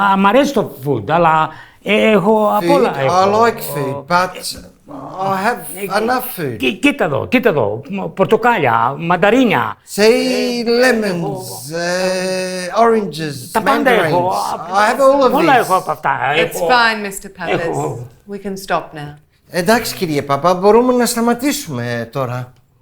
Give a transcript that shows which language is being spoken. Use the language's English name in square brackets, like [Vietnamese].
[Greek] Μ' αρέσει το food, αλλά έχω απ' όλα. [English] I like food, but I have enough food. [Greek] Κοίτα εδώ. Πορτοκάλια, μανταρίνια. [English] Say lemons, oranges, [Greek] Τα πάντα έχω. [English] I have all of [Greek] Όλα έχω [English] these. [Greek] από αυτά. [English] It's fine, Mr. Pappas. We can stop now. [Greek] Εντάξει, κύριε Παπά, μπορούμε να σταματήσουμε τώρα.